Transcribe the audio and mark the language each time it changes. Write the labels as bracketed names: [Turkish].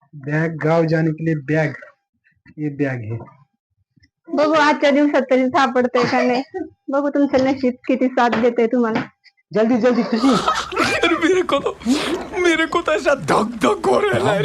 [Hindi] Bag गांव जाने के लिए बैग, ये बैग है. [Marathi] बघू आजच्या दिवसात तरी सापडतंय का नाही. बघू तुमचं नशीब किती साथ देते तुम्हाला. [Hindi] जल्दी जल्दी खुशी. अरे मेरे को तो ऐसा धक धक हो रहा है.